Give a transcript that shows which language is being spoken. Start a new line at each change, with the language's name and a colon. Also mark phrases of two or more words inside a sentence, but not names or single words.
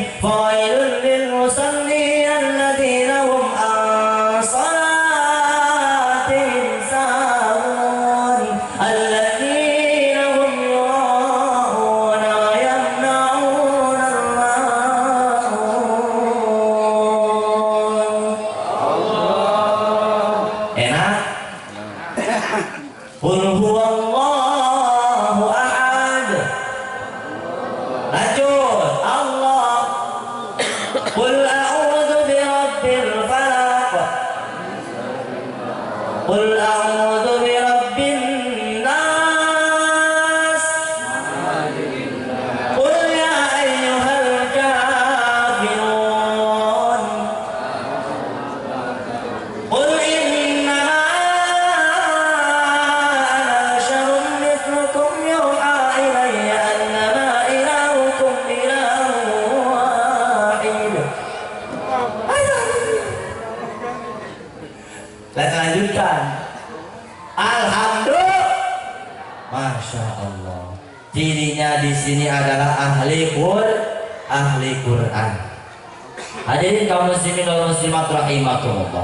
Arabic: فويل للمصلين الذين هم عن صلاتهم ساهون الذين هم يراءون ويمنعون الماعون. Enak? قل هو الله أحد.
Indonesian: Lanjut. Allah.
Arabic: قل أعوذ برب الفلق. قل أعوذ برب الناس. قل يا أيها الكافرون. قل إنما أنا بشر مثلكم يوحى إلي أنما إلهكم إله واحد.
Indonesian: Kita lanjutkan.
Arabic: الحمد لله ما شاء الله.
Indonesian: Cirinya di sini adalah ahli Quran. Hadirin kaum
Arabic: المسلمين والمسلمات رحمكم الله.